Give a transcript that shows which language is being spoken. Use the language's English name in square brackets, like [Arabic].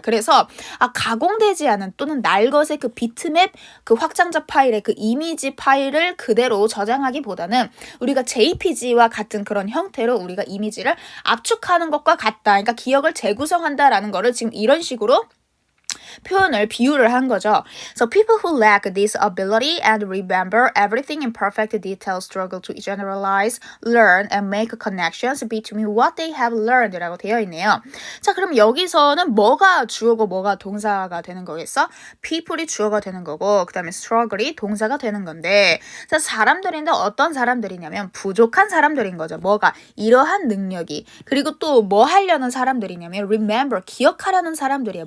[Korean] 그래서 가공되지 않은 또는 날것의 그 비트맵 그 확장자 파일의 그 이미지 파일을 그대로 저장하기보다는 우리가 JPG와 같은 그런 형태로 우리가 이미지를 압축하는 것과 같다. 그러니까 기억을 재구성한다라는 거를 지금 이런 식으로 표현을 비유를 한 거죠. [English] So people who lack this ability and remember everything in perfect detail struggle to generalize, learn, and make connections between what they have learned [Korean] 라고 되어 있네요. 자, 그럼 여기서는 뭐가 주어고 뭐가 동사가 되는 거겠어? people이 주어가 되는 거고 그 다음에 struggle이 동사가 되는 건데 자, 사람들인데 어떤 사람들이냐면 부족한 사람들인 거죠. 뭐가? 이러한 능력이. 그리고 또 뭐 하려는 사람들이냐면 remember, 기억하려는 사람들이야.